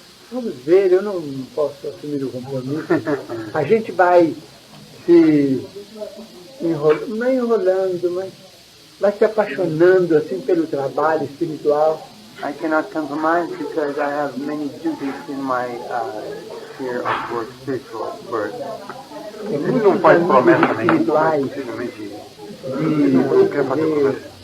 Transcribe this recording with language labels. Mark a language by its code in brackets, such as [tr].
[pt] Vamos ver, eu não posso assumir o compromisso. A gente vai se enrolando, não enrolando, mas vai se apaixonando assim pelo trabalho espiritual. [en] I cannot compromise because I have many duties in my sphere of work, spiritual work. [pt] Ele não faz promessa nenhuma.